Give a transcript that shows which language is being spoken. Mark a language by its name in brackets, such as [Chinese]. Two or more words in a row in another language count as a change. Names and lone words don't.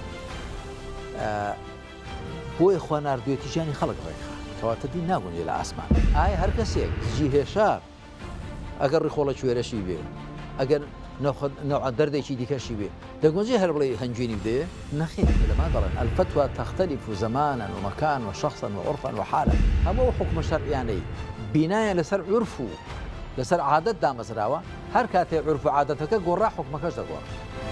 [Central Kurdish] بۆی خوا ناردوێتی ژیانی خەڵک ڕێکخا کەواتە دین ناگونجێ لە ئاسمان. ئایا هەر کەسێک زیی هێشار ئەگەر ڕیخۆڵە کوێرەشی بێ ئەگەر نەوع دەردێکی دیکەشی بێ دەگونجێ هەر بڵێ هەنجوێنی بدێ نەخێر لەمان دەڵێن [Arabic] الفتوى تختلف زمانا ومكان وشخصا وعرفا وحالا. [Central Kurdish] هەموو حکمە شەرعیانەی بینایە لەسەر عرف و لەسەر عادەت دامەزراوە هەر کاتێ عرف و عادەتەکە گۆڕا حکمەکەش دەگۆڕ.